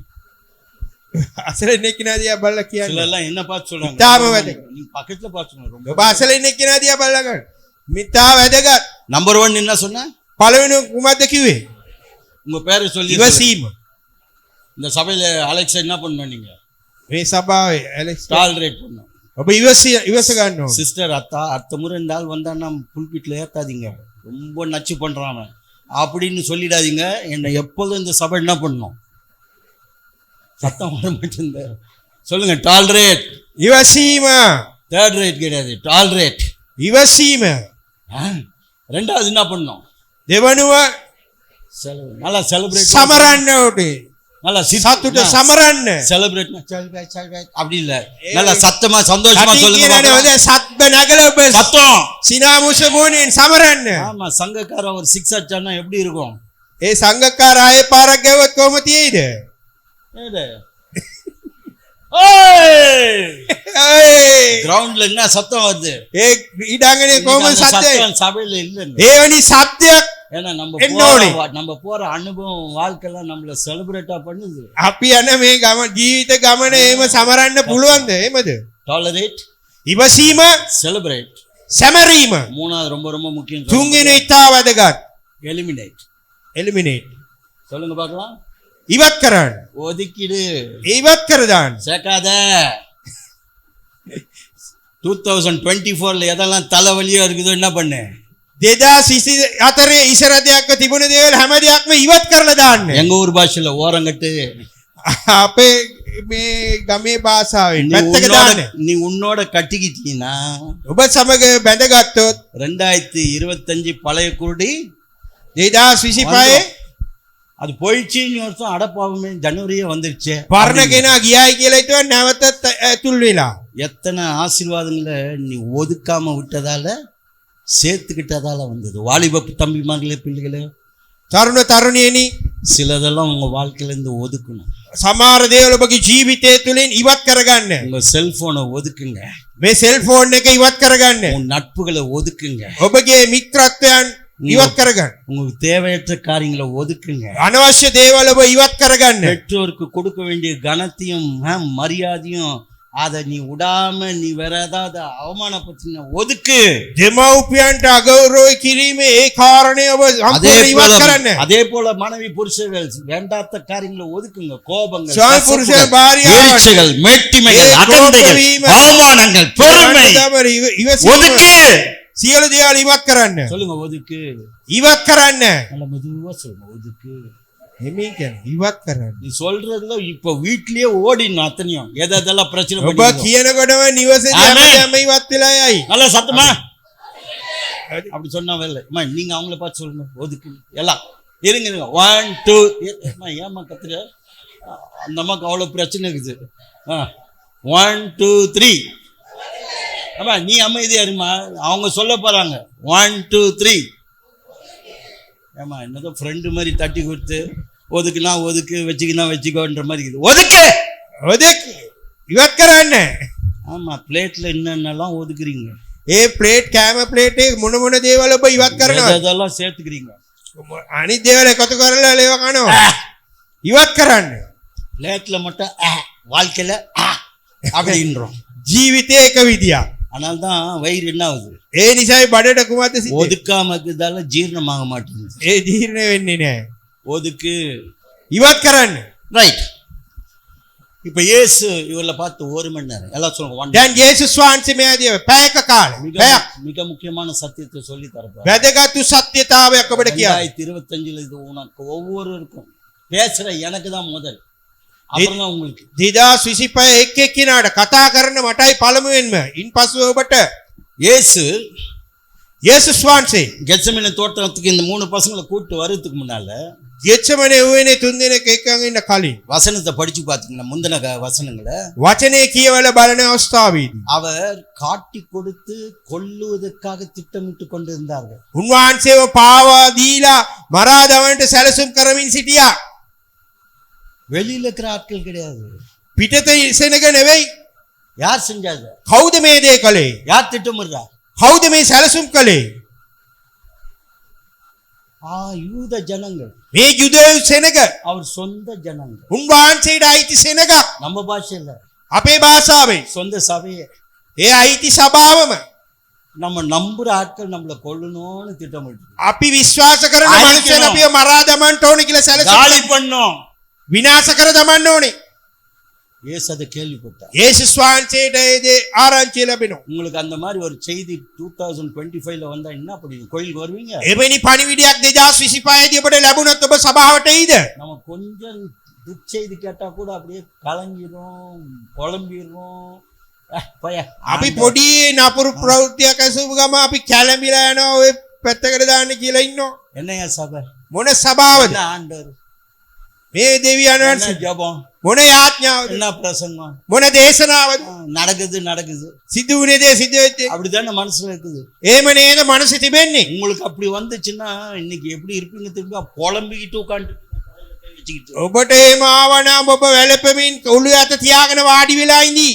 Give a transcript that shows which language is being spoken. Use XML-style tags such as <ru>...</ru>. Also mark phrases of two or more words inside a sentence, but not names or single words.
<si>අසල ඉන්න කෙනා දිහා බලලා</si> <ta>சில</ta> <si>කියන්න.</si> <ta>எல்லாம் என்ன பார்த்து சொல்றாங்க, இத்தாம வேலை. நீ பக்கத்துல பார்த்து சொல்லுங்க ரொம்ப.</ta> <si>ඔබ අසල ඉන්න කෙනා දිහා බලලා ගන්න. මිතා වැදගත්.</si> <ta>நம்பர் 1 என்ன சொன்ன?</ta> <si>පළවෙනි කුමක්ද කිව්වේ?</si> <ta>உங்க பேரை சொல்லி</ta> <si>ඉවසීම.</si> <ta>இந்த சபையில அலெக்ஸா என்ன பண்ணணும் நீங்க?</ta> <si>මේ සභාවේ ඇලෙක්ස්</si> <ta>டாலரேட் பண்ணணும்.</ta> <si>ඔබ ඉවස ගන්න ඕන.</si> <ta>சிஸ்டர் அடுத்த முறை இந்த ஆள் வந்தான்னா புல்பிட்ல ஏத்தாதீங்க, ரொம்ப நச்சு பண்றான் அவன் அப்படின்னு சொல்லிடாதீங்க. என்னை எப்போதும் இந்த சபை என்ன பண்ணணும்? சத்தம் வர மாட்டேங்குது. சொல்லுங்க, டாலரேட்.</ta> <si>ඉවසීම.</si> <en>third rate</en> <ta>கிடையாது, டாலரேட்.</ta> <si>ඉවසීම.</si> <ta>ரெண்டாவது என்ன பண்ணணும்?</ta> <si>දෙවනුව</si> <ta>நல்லா செலிப்ரேட்</ta> <si>සමරන්න ඕනේ.</si> <ta>நல்லா</ta> <si>සතුට සමරන්න.</si> <ta>செலிப்ரேட் அப்படி இல்ல, நல்லா சத்தமா சந்தோஷமா</ta> <si>කටින්</si> <ta>சொல்லுங்க</ta> <si>කියනනේ</si> <ta>பார்க்கலாம்.</ta> <si>හොඳ සත්බ නැගල ඔබ</si> <ta>சத்தம்.</ta> <si>සිනාමුස මුණින් සමරන්න.</si> <ta>ஆமா, சங்கக்காரன் ஒரு 6 அடிச்சானா எப்படி இருக்கும்?</ta> <si>ඒ සංඝකාර ආයේ පාරක් ගැව්වොත් කොහොම තියෙයිද?</si> <ta>ஏது?</ta> <si>ඒ</si> <ta>கிரவுண்ட்ல என்ன சத்தம் வருது?</ta> <si>ඊඩාංගනේ කොහොම</si> <ta>இன்னைக்கு அந்த</ta> <si>සද්දේ?</si> <ta>சத்தம் சபையில இல்லைன்னு.</ta> <si>ඒ වැනි සත්‍යයක්</si> <ta>ஏன்னா என்னோட? நம்ம போற அனுபவம் வாழ்க்கைலாம் நம்மள செலிப்ரேட்டா பண்ணுது.</ta> <si>අපි යන මේ ජීවිත ගමන එහෙම සමරන්න පුළුවන්ද? එහෙමද?</si> <ta>டாலரேட்,</ta> <si>ඉවසීම,</si> <ta>செலிப்ரேட்.</ta> <si>සැමරීම.</si> <ta>மூணாவது ரொம்ப ரொம்ப முக்கியம்.</ta> <si>තුන්වෙනි ඉතා වැදගත්.</si> <ta>எலிமினேட்.</ta> <si>එලිමිනේට්.</si> <ta>சொல்லுங்க பார்க்கலாம்.</ta> <si>ඉවත් කරන්න.</si> <ta>ஒதுக்கிடு,</ta> <si>ඉවත් කර දාන්න.</si> <ta>சேர்க்காத. 2024ல எதெல்லாம் தலைவலியோ இருக்குதோ என்ன பண்ணு?</ta> <si>2024 ඉසරදයක්ව තිබුණ දේවල් හැම දෙයක්ම ඉවත් කරලා දාන්න.</si> <ta>எங்க ஊர் பாஷையில ஓரங்கட்டு.</ta> <si>අපේ මේ ගමේ භාෂාවෙන් පැත්තක දාන්න.</si> <ta>நீ உன்னோட கட்டிக்கிட்டீங்கன்னா</ta> <si>ඔබ සමග බැඳගත්තොත්</si> <ta>2025 பழைய குருடி 2025 அது போயிடுச்சு. இனி வருஷம் அடப்பாவமே ஜனவரியே வந்துருச்சு.</ta> <si>පරණ කෙනා ගියායි කියලා හිතුවා නැවතත් ඇතුල් වෙලා.</si> <ta>எத்தனை ஆசீர்வாதங்களை நீ ஒதுக்காம விட்டதால சேர்த்துக்கிட்டதால வந்தது. வாலிப தம்பிமார்களே, பிள்ளைகளே,</ta> <si>තරුණ තරුණියනි,</si> <ta>சிலதெல்லாம் உங்க வாழ்க்கையில இருந்து ஒதுக்கணும்.</ta> <si>සමහර දේවල් ඔබගේ ජීවිතය තුළින් ඉවත් කරගන්න.</si> <ta>உங்க செல்போனை ஒதுக்குங்க.</ta> <si>මේ සෙල්ෆෝන් එක ඉවත් කරගන්න.</si> <ta>உன் நட்புகளை ஒதுக்குங்க.</ta> <si>ඔබගේ මිත්‍රත්වයන් ඉවත් කරගන්න.</si> <ta>உங்களுக்கு தேவையற்ற காரியங்களை ஒதுக்குங்க.</ta> <si>අනවශ්‍ය දේවල් ඔබ ඉවත් කරගන්න.</si> <ta>பெற்றோருக்கு கொடுக்க வேண்டிய கனத்தையும் மரியாதையும் அதை நீ விடாம நீ வேற ஏதாவது அவமானப்படுத்தின ஒதுக்கு.</ta> <si>දෙමව්පියන්ට අගෞරව කිරීමේ ඒ කාරණේ ඔබ සම්පූර්ණ ඉවත් කරන්න.</si> <ta>அதே போல மனைவி புருஷர்கள் வேண்டாத்த காரியங்களை ஒதுக்குங்க. கோபங்கள்,</ta> <si>ස්වාමි පුරුෂය භාර්යාවන්</si> <ta>வீழ்ச்சிகள், மேட்டிமைகள், அகந்தைகள், அவமானங்கள், பெருமை ஒதுக்கு.</ta> <si>සියලු දේවල් ඉවත් කරන්න.</si> <ta>சொல்லுங்க, ஒதுக்கு.</ta> <si>ඉවත් කරන්න.</si> <ta>நல்ல மெதுவா சொல்லுங்க, ஒதுக்கு.</ta> <si>එමේ කියන්නේ ඉවත් කරන්න.</si> <ta>நீ சொல்றதுல இப்ப வீட்லயே ஓடின அத்தனையும் எதெல்லாம் பிரச்சனை</ta> <si>ඔබ</si> <ta>பண்ணி</ta> <si>කියනකොටම නිවසේ ආමේන්. හැම ඉවත් වෙලා යයි.</si> <ta>நல்ல சத்தமா அப்படி சொன்னா வேலை. நீங்க அவங்கள பார்த்து சொல்லுங்க, ஒதுக்கு. எல்லாம் இருங்க 1 2 ஏமா கத்துற? அந்த அம்மாக்கு அவ்வளவு பிரச்சனை இருக்குது. 1 2 3 ஆமா, நீ அமைதியா இருமா, அவங்க சொல்ல போறாங்க. 1 2 3 ஏமா என்னதோ ஃப்ரெண்டு மாதிரி தட்டி கொடுத்து ஒதுக்குனா ஒதுக்கு, வச்சுக்கினா வச்சுக்கோன்ற மாதிரி இருக்குது. ஒதுக்கு,</ta> <si>ඔදෙක් ඉවත් කරන්න.</si> <ta>ஆமா, பிளேட்ல என்னென்னலாம் ஒதுக்குறீங்க,</ta> <si>ඒ ප්ලේට් කෑම ප්ලේට් එක මොන මොන දේවල් ඔබ ඉවත් කරනවා?</si> <ta>அதெல்லாம் சேர்த்துக்கிறீங்க.</ta> <si>අනිත් දේවල් එකතු කරලා ලේව කනවා. ඉවත් කරන්න.</si> <ta>பிளேட்ல மட்டும் வாழ்க்கையில அப்படின்றோம்.</ta> <si>ජීවිතේ එක විදියක්.</si> <ta>அதனால்தான் வயிறு என்ன ஆகுது?</ta> <si>ඒ නිසායි බඩට කුමක්ද සිද්ධ?</si> <ta>ஒதுக்காம இருக்கிறதால ஜீரணமாக மாட்டேங்குது.</ta> <si>ඒ ජීර්ණ වෙන්නේ නැහැ.</si> <ta>ஒதுக்கு.</ta> <si>ඉවත් කරන්න.</si> <ta>ரைட். இப்ப இயேசு இவர்ல பார்த்து 1 மணி நேரம் எல்லாம் சொல்லுங்க.</ta> <si>දැන් යේසුස් වහන්සේ මේ ආදී පැයක කාලේ පැයක්</si> <ta>மிக முக்கியமான சத்தியத்தை சொல்லி தரப்போம்.</ta> <si>වැදගත් සත්‍යතාවයක් ඔබට කියන්න.</si> <ta>2025 இது உனக்கு ஒவ்வொருவருக்கும் பேசுற எனக்கு தான் முதல், அப்புறம் தான் உங்களுக்கு.</ta> <si>2025 එක් එක්කිනාට කතා කරන මටයි පළමුවෙන්ම. ඉන්පසු ඔබට</si> <ta>இயேசு</ta> <si>යේසුස් වහන්සේ</si> <ta>கெத்செமனே தோட்டத்துக்கு இந்த 3 பசங்களை கூட்டு வரதுக்கு முன்னால</ta> <si>ගෙච්චමනේ වුණේ තුන් දෙනෙක් එක්කන් ඉන්න කලින්</si> <ta>வசனத்தை படிச்சு பாத்தீங்கன்னா முந்தின வசனங்களை</ta> <si>වචනේ කියවල බලන අවස්ථාවේදී</si> <ta>அவர் காட்டி கொடுத்து கொல்லுவதற்காக திட்டமிட்டு கொண்டிருந்தார்கள்.</ta> <si>උන්වහන්සේව පාවා දීලා මරා දමන්නට සැලසුම් කරමින් සිටියා.</si> <ta>வெளியில இருக்கிற ஆட்கள் கிடையாது.</ta> <si>පිටත ඉසෙනක නෙවෙයි.</si> <ta>யார் செஞ்சாங்க?</ta> <si>කවුද මේ දේ කළේ?</si> <ta>யார் திட்டமிடுறா?</ta> <si>කවුද මේ සැලසුම් කළේ?</si> <ta>யூத ஜனங்கள்.</ta> <si>මේ යුදෙව් සෙනග</si> <ta>அவர் சொந்த ஜனங்கள்.</ta> <si>උන්වහන්සේට අයිති සෙනග.</si> <ta>நம்ம பாஷையில</ta> <si>අපේ භාෂාවෙන්</si> <ta>சொந்த சபையே.</ta> <si>ඒ අයිති සභාවම</si> <ta>நம்ம நம்புற ஆட்கள் நம்மள கொல்லணும்னு திட்டமிட்டு</ta> <si>අපි විශ්වාස කරන අයිති මනුස්සයන් වෙනවා. අපිව මරා දමන්න ඕනේ කියලා සැලසුම්</si> <ta>காலி பண்ணோம்.</ta> <si>විනාශ කර දමන්න ඕනේ.</si> <ta>இயேசு அதை கேள்விப்பட்டார்.</ta> <si>යේසුස් වහන්සේට ඒ දේ ආරංචිය ලැබෙනවා.</si> <ta>உங்களுக்கு அந்த மாதிரி ஒரு செய்தி 2025ல வந்தா என்ன பண்ணுவீங்க? கோயிலுக்கு வருவீங்க?</ta> <si>එවැනි පණිවිඩයක් 2025 දී ඔබට ලැබුණොත් ඔබ සභාවට එයිද?</si> <ta>நம்ம கொஞ்சம் துச்செய்தி கேட்டா கூட அப்படியே கலங்கிரும், புலம்பிரும்.</ta> <si>අපි පොඩි නපුරු ප්‍රවෘත්තියක් ඇසුව ගම අපි කැළඹිලා යනවා ඔය පැත්තකට දාන්න කියලා ඉන්නවා.</si> <ta>என்னையா சபை?</ta> <si>මොන සභාවද?</si> <ta>என்ன ஆண்டவர்?</ta> <si>මේ දෙවියන්</si> <ta>என்ன</ta> <si>වහන්සේ</si> <ta>ஜெபம்?</ta> <si>මොන යාඥාවද?</si> <ta>என்ன பிரசங்கம்?</ta> <si>මොන දේශනාවද?</si> <ta>நடக்குது.</ta> <si>සිදු වුණේ දේ සිදු වෙච්ච.</si> <ta>அப்படிதானே மனசுல இருக்குது.</ta> <si>එහෙම නේද මනස තිබෙන්නේ?</si> <ta>உங்களுக்கு அப்படி வந்துச்சுன்னா இன்னைக்கு எப்படி இருப்பீங்க தெரியுமா? புலம்பிக்கிட்டு உட்காந்து வச்சுக்கிட்டு.</ta> <si>ඔබට එහෙම ආවනම් ඔබ වැළපෙමින් ඔළුව අත තියාගෙන වාඩි වෙලා ඉඳී.</si>